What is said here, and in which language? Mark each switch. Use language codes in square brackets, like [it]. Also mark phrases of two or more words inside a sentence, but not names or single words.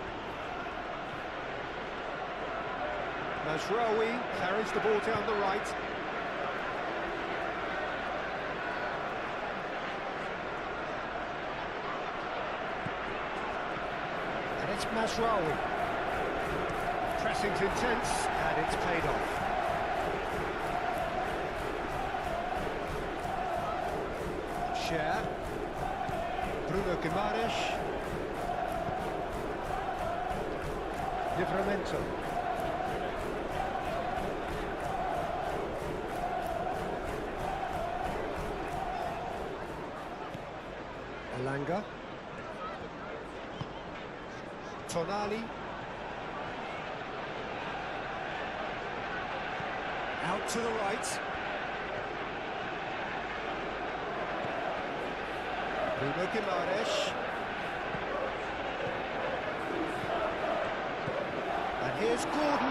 [en] Mazraoui carries the ball down the right. And it's Mazraoui. Pressing's intense, and it's paid off. Cher. Bruno Guimaraes. Livramento. Elanga. Tonali. Out to the right. Bruno Guimaraes. And here's Gordon.